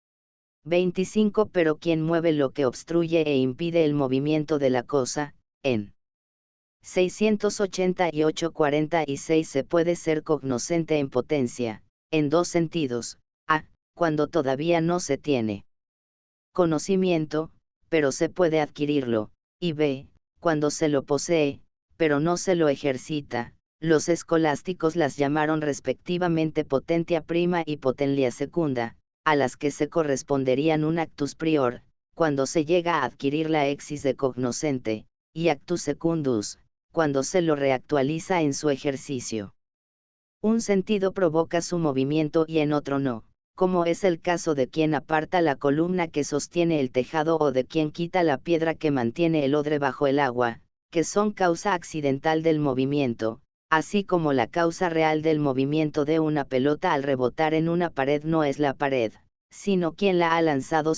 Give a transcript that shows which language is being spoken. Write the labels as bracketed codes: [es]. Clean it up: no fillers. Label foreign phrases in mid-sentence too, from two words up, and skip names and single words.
[es] 25 Pero quien mueve lo que obstruye e impide el movimiento de la cosa, en 688-46 se puede ser cognoscente en potencia, en dos sentidos: a, cuando todavía no se tiene conocimiento, pero se puede adquirirlo, y b, cuando se lo posee, pero no se lo ejercita. Los escolásticos las llamaron respectivamente [la] potentia prima [es] y [la] potentia secunda, [es] a las que se corresponderían un [la] actus prior, [es] cuando se llega a adquirir la exis de cognoscente, y [la] actus secundus, [es] cuando se lo reactualiza en su ejercicio. Un sentido provoca su movimiento y en otro no, como es el caso de quien aparta la columna que sostiene el tejado o de quien quita la piedra que mantiene el odre bajo el agua, que son causa accidental del movimiento, así como la causa real del movimiento de una pelota al rebotar en una pared no es la pared, sino quien la ha lanzado.